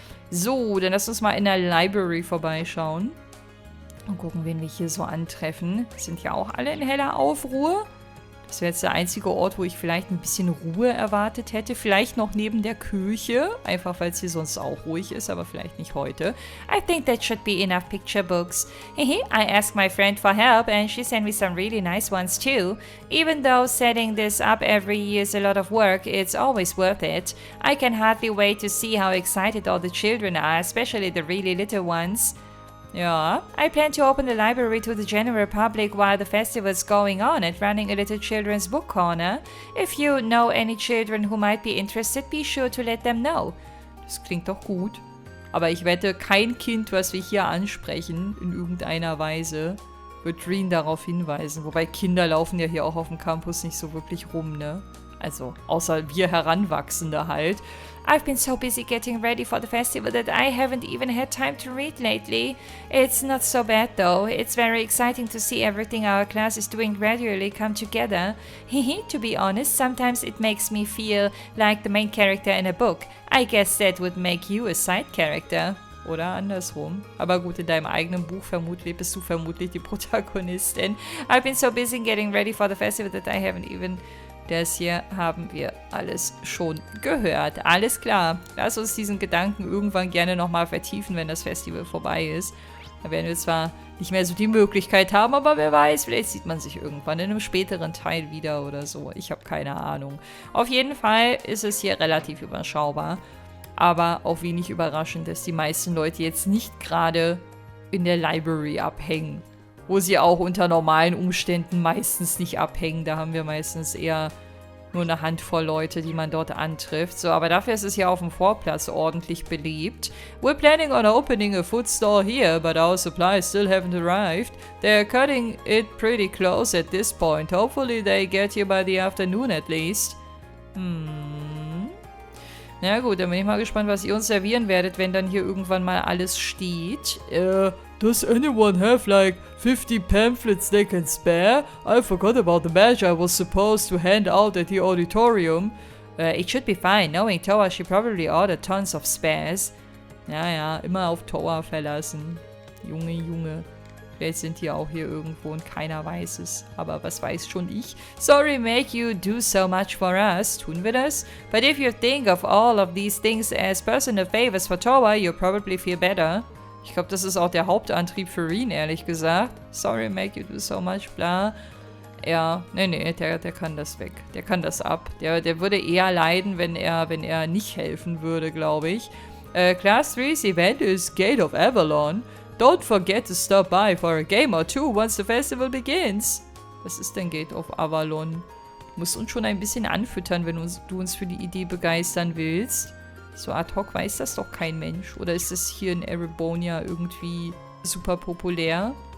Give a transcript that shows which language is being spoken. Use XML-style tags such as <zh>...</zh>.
<de>So, dann lass uns mal in der Library vorbeischauen. Und gucken, wen wir hier so antreffen. Sind ja auch alle in heller Aufruhr. Das wäre jetzt der einzige Ort, wo ich vielleicht ein bisschen Ruhe erwartet hätte. Vielleicht noch neben der Kirche. Einfach, weil es hier sonst auch ruhig ist, aber vielleicht nicht heute.</de> <en>I think that should be enough picture books. I asked my friend for help and she sent me some really nice ones too. Even though setting this up every year is a lot of work, it's always worth it. I can hardly wait to see how excited all the children are, especially the really little ones. Yeah, I plan to open the library to the general public while the festival's going on and running a little children's book corner. If you know any children who might be interested, be sure to let them know.</en> <de>Das klingt doch gut. Aber ich wette, kein Kind, was wir hier ansprechen, in irgendeiner Weise, wird Reen darauf hinweisen. Wobei Kinder laufen ja hier auch auf dem Campus nicht so wirklich rum, ne? Also, außer wir Heranwachsende halt.</de> <en>I've been so busy getting ready for the festival that I haven't even had time to read lately. It's not so bad though. It's very exciting to see everything our class is doing gradually come together. To be honest, sometimes it makes me feel like the main character in a book. I guess that would make you a side character.</en> <de>Oder andersrum. Aber gut, in deinem eigenen Buch bist du vermutlich die Protagonistin.</de> <en>I've been so busy getting ready for the festival that I haven't even...</en> <de>Das hier haben wir alles schon gehört. Alles klar. Lass uns diesen Gedanken irgendwann gerne nochmal vertiefen, wenn das Festival vorbei ist. Da werden wir zwar nicht mehr so die Möglichkeit haben, aber wer weiß, vielleicht sieht man sich irgendwann in einem späteren Teil wieder oder so. Ich habe keine Ahnung. Auf jeden Fall ist es hier relativ überschaubar. Aber auch wenig überraschend, dass die meisten Leute jetzt nicht gerade in der Library abhängen. Wo sie auch unter normalen Umständen meistens nicht abhängen. Da haben wir meistens eher nur eine Handvoll Leute, die man dort antrifft. So, aber dafür ist es ja auf dem Vorplatz ordentlich belebt.</de> <en>We're planning on opening a food store here, but our supplies still haven't arrived. They're cutting it pretty close at this point. Hopefully they get here by the afternoon at least.</en> <de>Na gut, dann bin ich mal gespannt, was ihr uns servieren werdet, wenn dann hier irgendwann mal alles steht.</de> <en>Does anyone have like 50 pamphlets they can spare? I forgot about the badge I was supposed to hand out at the auditorium. It should be fine. Knowing Toa, she probably ordered tons of spares.</en> <de>Ja, immer auf Toa verlassen. Junge. Vielleicht sind die auch hier irgendwo und keiner weiß es. Aber was weiß schon ich?</de> <en>Sorry, make you do so much for us.</en> <de>Tun wir das?</de> <en>But if you think of all of these things as personal favors for Toa, you'll probably feel better.</en> <de>Ich glaube, das ist auch der Hauptantrieb für Reen, ehrlich gesagt.</de> <en>Sorry, make you do so much,</en> <de>bla. Ja, nee, der kann das weg. Der kann das ab. Der würde eher leiden, wenn er nicht helfen würde, glaube ich.</de> <en>Class 3's event is Gate of Avalon. Don't forget to stop by for a game or two once the festival begins.</en> <de>Was ist denn Gate of Avalon? Du musst uns schon ein bisschen anfüttern, wenn du uns für die Idee begeistern willst. So ad hoc weiß das doch kein Mensch. Oder ist es hier in Erebonia irgendwie super populär?</de>